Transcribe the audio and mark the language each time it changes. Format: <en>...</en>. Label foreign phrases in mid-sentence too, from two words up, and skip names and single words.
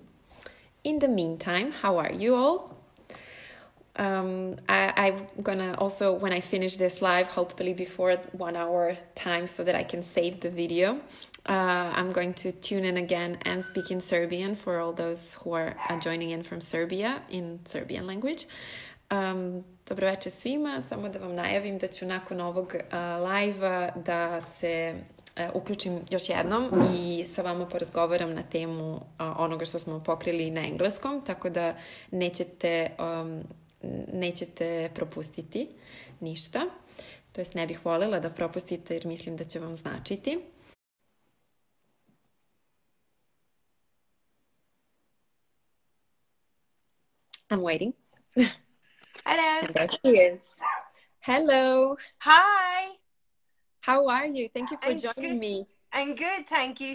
<en>In the meantime, how are you all? I'm gonna also, when I finish this live, hopefully before 1 hour time so that I can save the video, I'm going to tune in again and speak in Serbian for all those who are joining in from Serbia in Serbian language.</en> <sr>Dobro večer svima, samo da vam najavim da ću nakon ovog live-a da se uključim još jednom i sa vama porazgovaram na temu onoga što smo pokrili na engleskom, tako da nećete propustiti ništa. To jest ne bih voljela da propustite jer mislim da će vam značiti.</sr> <en>I'm waiting. Hello. And there she is. Hello. Hi. How are you? Thank you for joining me. I'm good, thank you.</en>